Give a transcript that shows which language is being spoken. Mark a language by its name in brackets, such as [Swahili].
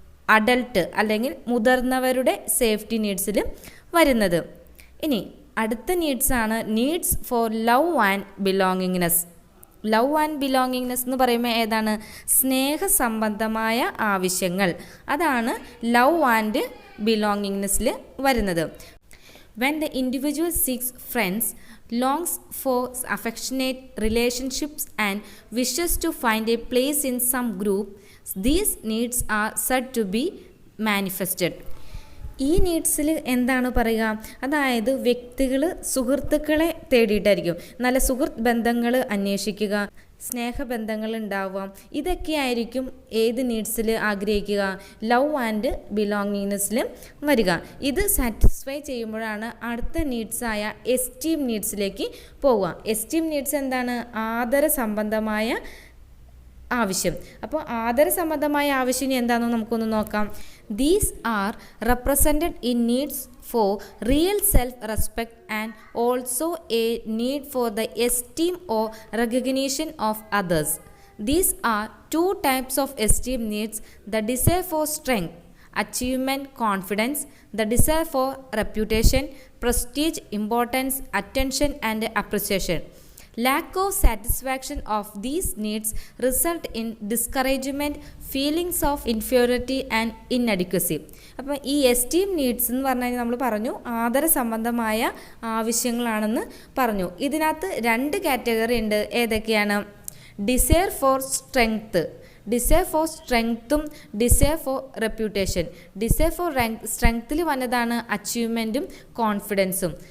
[Malayalam] Adult അല്ലെങ്കിൽ മുതിർന്നവരുടെ safety നീഡ്സിൽ വരുന്നത്. ഇനി അടുത്ത നീഡ്സാണ് [English] Needs for love and belongingness. [Malayalam] Love and belongingness എന്ന് പറയുമ്പോൾ ഏതാണ്? സ്നേഹസംബന്ധമായ ആവശ്യങ്ങൾ. അതാണ് ലവ് ആൻഡ് ബിലോങ്ങിങ്നെസ്സിൽ വരുന്നത്. [English] When the individual seeks friends, longs for affectionate relationships and wishes to find a place in some group, these needs are said to be manifested. [Malayalam] ഈ നീഡ്സിൽ എന്താണ് പറയുക? അതായത് വ്യക്തികൾ സുഹൃത്തുക്കളെ തേടിയിട്ടായിരിക്കും, നല്ല സുഹൃത്ത് ബന്ധങ്ങൾ അന്വേഷിക്കുക, സ്നേഹബന്ധങ്ങൾ ഉണ്ടാവുക. ഇതൊക്കെ ആയിരിക്കും ഏത് നീഡ്സിൽ ആഗ്രഹിക്കുക? ലവ് ആൻഡ് ബിലോങ്ങിങ്നെസ്സിൽ വരിക. ഇത് സാറ്റിസ്ഫൈ ചെയ്യുമ്പോഴാണ് അടുത്ത നീഡ്സായ എസ്റ്റീം നീഡ്സിലേക്ക് പോവുക. എസ്റ്റീം നീഡ്സ് എന്താണ്? ആദര സംബന്ധമായ ആവശ്യം. അപ്പോൾ ആദര സംബന്ധമായ ആവശ്യം എന്താണെന്ന് നമുക്കൊന്ന് നോക്കാം. [English] These are represented in needs for real self-respect and also a need for the esteem or recognition of others. These are two types of esteem needs: the desire for strength, achievement, confidence; the desire for reputation, prestige, importance, attention, and appreciation. Lack of satisfaction of these needs result in discouragement, feelings of inferiority and inadequacy. [Malayalam] അപ്പം ഈ esteem needs എന്ന് പറഞ്ഞു കഴിഞ്ഞാൽ നമ്മൾ പറഞ്ഞു ആദര സംബന്ധമായ ആവശ്യങ്ങളാണെന്ന് പറഞ്ഞു. ഇതിനകത്ത് 2 കാറ്റഗറി ഉണ്ട്. ഏതൊക്കെയാണ്? [English] Desire for strength, desire for സ്ട്രെങ്ത്തും desire for reputation. [Malayalam] Desire four സ്ട്രെങ്ത്തിൽ വന്നതാണ് അച്ചീവ്മെൻറ്റും കോൺഫിഡൻസും.